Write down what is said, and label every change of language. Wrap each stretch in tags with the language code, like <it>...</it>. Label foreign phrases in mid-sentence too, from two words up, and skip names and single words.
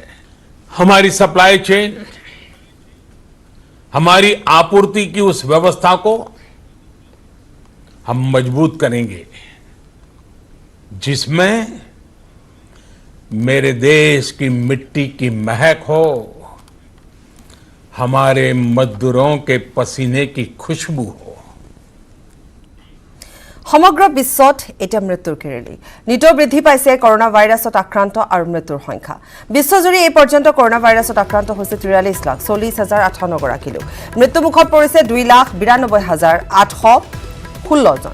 <hi>हमारी</hi> <en>supply chain,</en> <hi>हमारी आपूर्ति की उस व्यवस्था को हम मजबूत करेंगे जिसमें मेरे देश की मिट्टी की महक हो, हमारे मजदूरों के पसीने की खुशबू हो।</hi> <as>সমগ্ৰ বিশ্বত এটা মৃত্যুৰ কেৰেলি। নিতৌ বৃদ্ধি পাইছে কৰনা ভাইৰাছত আক্ৰান্ত আৰু মৃত্যুৰ সংখ্যা। বিশ্বজুৰি এই পৰ্যন্ত কৰনা ভাইৰাছত আক্ৰান্ত হৈছে 43,40,058 গৰাকী লোক। মৃত্যুমুখত পৰিছে 2,92,816 জন।</as>